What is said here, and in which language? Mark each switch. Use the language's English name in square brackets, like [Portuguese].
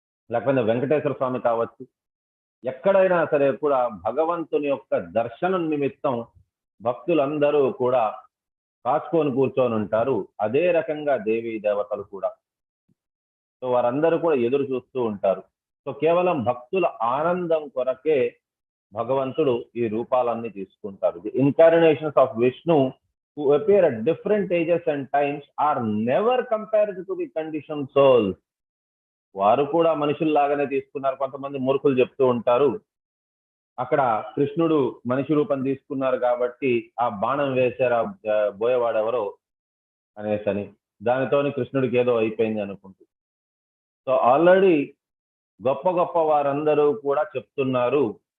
[Telugu] లేకపోతే వెంకటేశ్వర స్వామి కావచ్చు, ఎక్కడైనా సరే కూడా భగవంతుని యొక్క దర్శనం నిమిత్తం భక్తులందరూ కూడా కాచుకొని కూర్చొని ఉంటారు. అదే రకంగా దేవీ దేవతలు కూడా. సో వారందరూ కూడా ఎదురు చూస్తూ ఉంటారు. సో కేవలం భక్తుల ఆనందం కొరకే భగవంతుడు ఈ రూపాలన్నీ తీసుకుంటారు. [English] The incarnations of Vishnu who appear at different ages and times are never compared to the conditioned souls. [Telugu] వారు కూడా మనుషుల్లాగానే తీసుకున్నారు. కొంతమంది మూర్ఖులు చెప్తూ ఉంటారు అక్కడ కృష్ణుడు మనిషి రూపం తీసుకున్నారు కాబట్టి ఆ బాణం వేశారు బోయవాడెవరో అనేసని, దానితోని కృష్ణుడికి ఏదో అయిపోయింది అనుకుంటూ. సో ఆల్రెడీ గొప్ప గొప్ప వారందరూ కూడా చెప్తున్నారు.